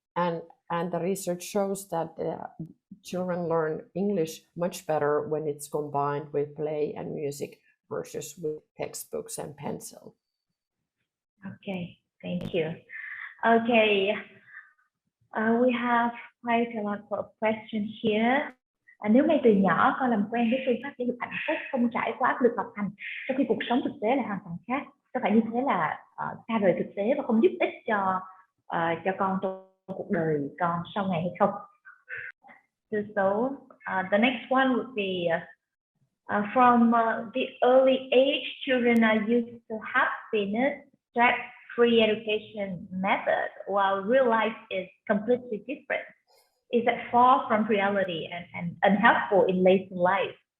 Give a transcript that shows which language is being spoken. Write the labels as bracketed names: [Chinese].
[English] And the research shows that children learn English much better when it's combined with play and music versus with textbooks and pencil. Okay, thank you. Okay, we have quite a lot of questions here. [Vietnamese] Nếu ngay từ nhỏ con làm quen với phương pháp giáo dục hạnh phúc, không trải qua áp lực học hành, trong khi cuộc sống thực tế là hoàn toàn khác, có phải như thế là xa rời thực tế và không giúp ích cho con trong cuộc đời con sau này hay không? [English] So the next one would be from the early age, children are used to happiness, stress-free education method, while real life is completely different. Is that far from reality and unhelpful in later life?